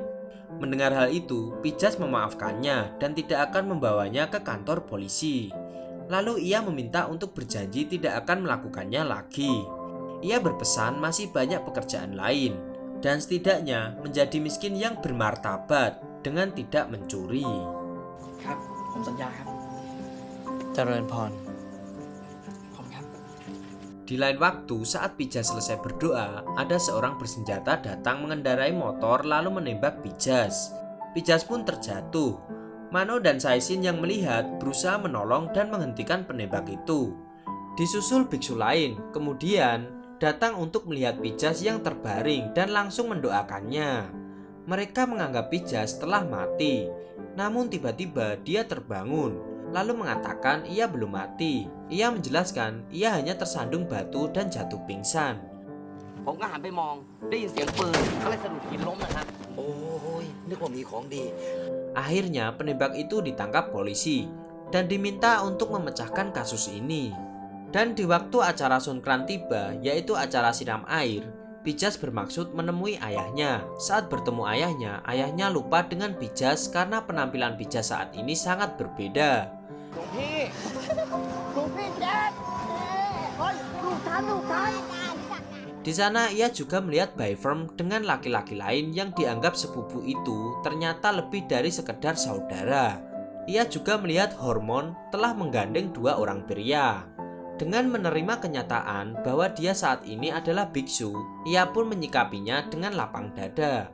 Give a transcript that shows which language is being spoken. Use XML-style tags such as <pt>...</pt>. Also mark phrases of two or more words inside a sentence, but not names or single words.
<id>Mendengar hal itu, Pijas memaafkannya dan tidak akan membawanya ke kantor polisi. Lalu ia meminta untuk berjanji tidak akan melakukannya lagi. Ia berpesan masih banyak pekerjaan lain dan setidaknya menjadi miskin yang bermartabat dengan tidak mencuri.</id> <th>ครับ ผมสัญญาครับ เจริญพร ผมครับ</th> <id>Di lain waktu, saat Pijas selesai berdoa, ada seorang bersenjata datang mengendarai motor lalu menembak Pijas. Pijas pun terjatuh. Mano dan Saisin yang melihat berusaha menolong dan menghentikan penembak itu. Disusul biksu lain, kemudian datang untuk melihat Pijas yang terbaring dan langsung mendoakannya. Mereka menganggap Pijas telah mati. Namun tiba-tiba dia terbangun, lalu mengatakan ia belum mati. Ia menjelaskan ia hanya tersandung batu dan jatuh pingsan.</id> <th>ผมก็หันไปมองได้ยินเสียงปืนก็เลยสะดุดหินล้มนะครับ โอ้ยนึกว่ามีของดี</th> <id>Akhirnya penembak itu ditangkap polisi dan diminta untuk memecahkan kasus ini. Dan di waktu acara Songkran tiba, yaitu acara siram air, Pijas bermaksud menemui ayahnya. Saat bertemu ayahnya, ayahnya lupa dengan Pijas karena penampilan Pijas saat ini sangat berbeda.</id> <th>หลวงพี่แจ๊ดเฮ้ยลูกทัน</th> <id>Di sana ia juga melihat Bai Firm dengan laki-laki lain yang dianggap sepupu itu ternyata lebih dari sekedar saudara. Ia juga melihat Hormon telah menggandeng 2 orang pria. Dengan menerima kenyataan bahwa dia saat ini adalah biksu, ia pun menyikapinya dengan lapang dada.</id>